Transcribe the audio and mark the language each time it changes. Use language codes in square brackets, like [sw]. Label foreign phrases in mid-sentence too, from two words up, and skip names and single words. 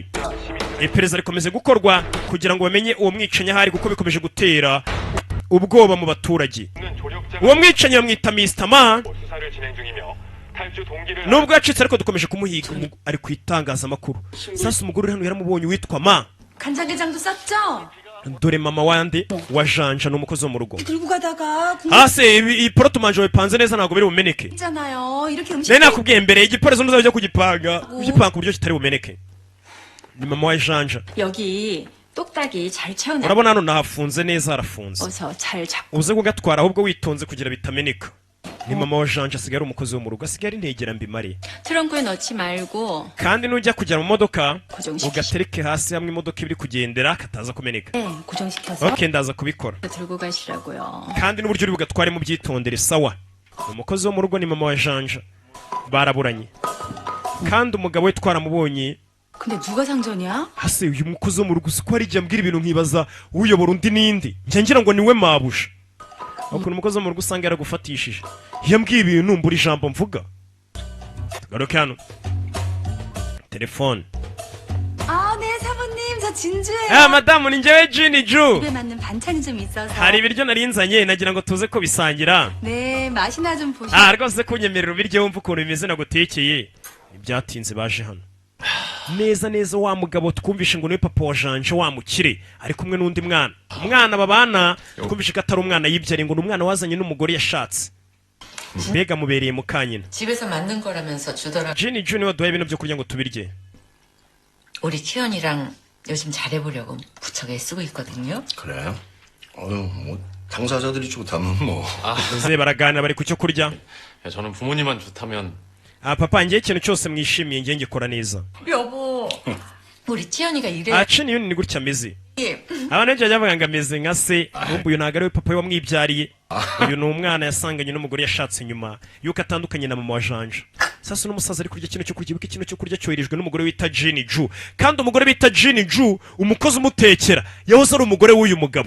[rw] Iperereza rikomeze gukorwa kugira ngo bamenye uwo mwicanyi hari, kuko bikomeje gutera ubwoba mu baturage. Uwo mwicanyi bamwita Mr. Man. Nubwo yacitse ariko dukomeje kumuhiga ari kwitangaza amakuru. Sasa umugore hano yaramubonye witwa Ma. [ko] 간장게장도 쌌죠? [rw] Dore mama wande wa Janja n'umukozi wo mu rugo. [ko] 들고 가다가 [rw] Hase i poroto manje bipanze neza ntago biri bumeneke. [ko] 있잖아요. 이렇게 음식 [rw] Nene nakubwiye mbere igiporezo ntuzabyo kugipanga. Ugipanga ku buryo kitari bumeneke. Ni mama wa Janja. [ko] 여기 똑딱이 잘 채워놔. [rw] Urabona hano nahafunze neza harafunze. [ko] 어서 잘 잡고. [rw] Uze kugatwara ahubwo witonze kugira bitameneka. Ni mama wa Janja asigara umukozi wo mu rugo, asigara integera mbimari. [ko] 트렁크에 넣지 말고. [rw] Kandi nujya kujya mu modoka [ko] 고정시키시. [rw] ugatereke hasi hamwe imodoka ibiri kugendera kataza kumeneka. [ko] 네, 고정시켜서 [rw] Okay, ndaza kubikora. [ko] 들고 가시라고요. [rw] Kandi n'uburyo uri bugatware mu byitondere sawa. Umukozi wo mu rugo ni mama wa Janja. Baraburanye. Kandi umugabo we twaramubonye. [ko] 근데 누가 상전이야? [rw] Hase uyu mukozi wo mu rugo siko ari jya mbwira ibintu nkibaza uyobora undi nindi. Njye ngira ngo niwe mabusha. Ukuntu umukozi wo mu rugo usanga yaragufatishije. Yambwiye ibintu mbura ijambo mvuga. Garuke hano. Telefone. [ko] 아, 네, 사모님. 저 진주예요. [rw] Madamu ni njyewe Jini Ju. [ko] 입에 맞는 반찬이 좀 있어서. [rw] Hari ibiryo narinzanye nagira ngo tuze ko bisangira. [ko] 네, 맛이나 좀 보시고. [rw] Rwose kunyemerera ubiryo wumva ukuntu bimeze nagutekeye. Ibyatinze baje hano. Neza neza wa mugabo twumvishe ngo ni papa wa Janja wa mukire ari kumwe n'undi mwana. Umwana babana twumvishe ko atari umwana yibyariye ngo n'umwana wazanye n'umugore yashatse. Mbega mubereye mu kanyina. [ko] 집에서 만든 거라면서 주더라. [rw] Jini Ju niwe duhaye ibintu byo kurya ngo tubirye. [ko] 우리 치현이랑 요즘 잘해보려고 부쩍 애쓰고 있거든요. 그래? 뭐 당사자들이 좋다면 뭐. [rw] Ze baraganira bari ku cyo kurya. [ko] 저는 부모님만 좋다면. [rw] Papa njye ikintu cyose mwishimiye njye ngikora neza. [ko] 여보, 우리 치현이가 이래. [rw] Chini yuni ni gutya ameze. Abantu benshi bajya bavuga ngo ameze nka se, uyu ntabwo ari we papa we wamwibyariye. Uyu ni umwana yasanganye n'umugore yashatse nyuma yuko atandukanye na mama wa Janja. Sasa n'umusaza ari kurya kino cyo kurya, kino cyo kurya cyoherejwe n'umugore wita Jini Ju. Kandi umugore bita Jini Ju umukozi umutekera yahoze ari umugore w'uyu mugabo.